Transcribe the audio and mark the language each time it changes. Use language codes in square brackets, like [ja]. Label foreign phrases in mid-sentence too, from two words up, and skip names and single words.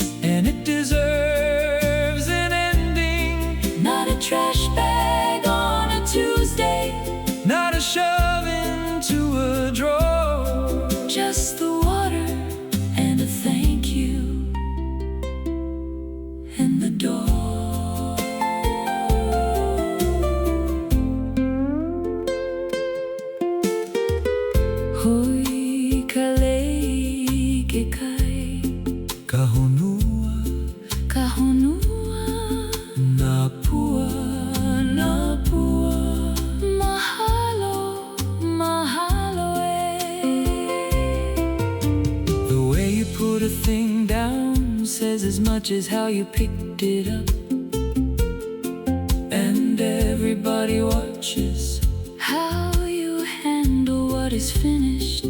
[en] And it deserves an ending. Not a trash bag on a Tuesday. Not a shove into a drawer. Just the water and a thank you. And the door. [haw] Hui kalei ke kai, Ka honua, kahonua, napua, napua, mahalo, mahalo [en] The way you put a thing down says as much as how you picked it up. And everybody watches How you handle what is finished.